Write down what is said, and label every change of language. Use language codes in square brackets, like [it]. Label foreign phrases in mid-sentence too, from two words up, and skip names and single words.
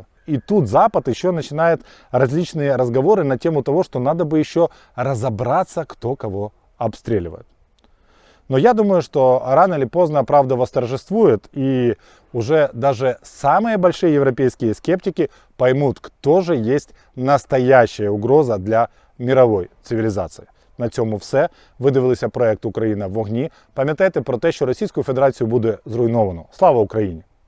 [ru] И тут Запад еще начинает различные разговоры на тему того, что надо бы еще разобраться, кто кого обстреливает. Но я думаю, что рано или поздно правда восторжествует, и уже даже самые большие европейские скептики поймут, кто же есть настоящая угроза для [uk] мирової цивілізації. На цьому все. Ви дивилися проект «Україна в вогні». Пам'ятайте про те, що Російську Федерацію буде зруйновано. Слава Україні!